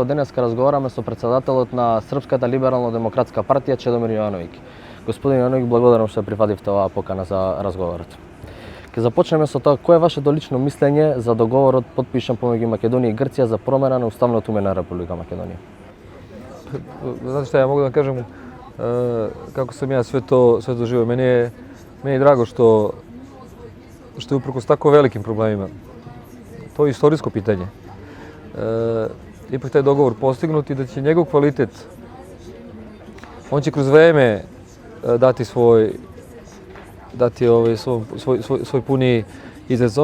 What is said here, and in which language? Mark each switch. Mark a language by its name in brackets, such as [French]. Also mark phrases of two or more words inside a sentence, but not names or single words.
[Macedonian] Денеска разговараме со председателот на Српската либерално-демократска партија Чедомир Јовановиќ. Господин Јовановиќ, благодарам што прифативте оваа покана за разговорот. Ќе започнеме со тоа, кој е вашето лично мислење за договорот подпишан помеѓу Македонија и Грција за промена на уставното име на Република Македонија? [Serbian] Znate šta, ja mogu da vam kažem kako sam ja sve to doživio. Meni je drago što je uprkos tako velikim problemima. To je istorijsko pitanje. Ipak taj dogovor postignut i da će njegov kvalitet, on će kroz vreme dati svoj puni izraz.